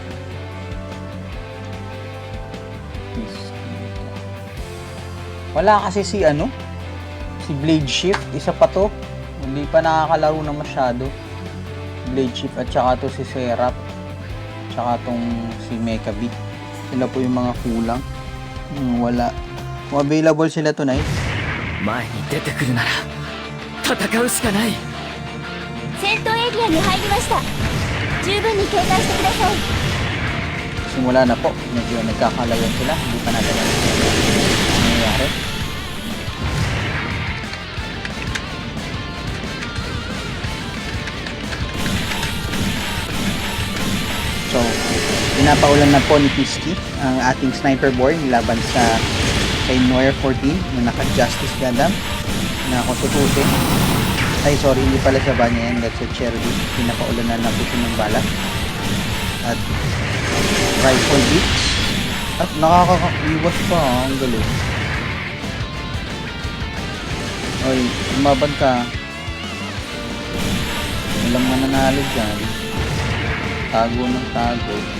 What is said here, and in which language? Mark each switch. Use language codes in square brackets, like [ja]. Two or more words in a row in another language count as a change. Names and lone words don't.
[tl] Wala kasi si Blade Shift, isa pa to. Hindi pa nakakalaro na masyado. Blade Shift at saka to si Seraph. Tsaka tong si Mecha Beat. Sila po yung mga kulang. Wala. Kung available sila tonight. [ja] 前に出てくるなら戦うしかない。戦闘エリアに入りました。十分に警戒してください。 [tl] Simula na po. Medyo nagkakalayan sila. Hindi pa natin alam ano nangyayari. So, pinapaulan na po ni Pisky ang ating [en] sniper boy [tl] laban sa kay Noir 14 na naka-Justice Gundam na kung tutusin. Ay, sorry, hindi pala sa banya yan. [en] That's a Cherry. [tl] Pinapaulan na po siya ng bala. [en] At rifle beats. [tl] At nakakaiwas pa. Ang galing. Oy, lumaban ka. Walang mananalo dyan. Tago ng tago.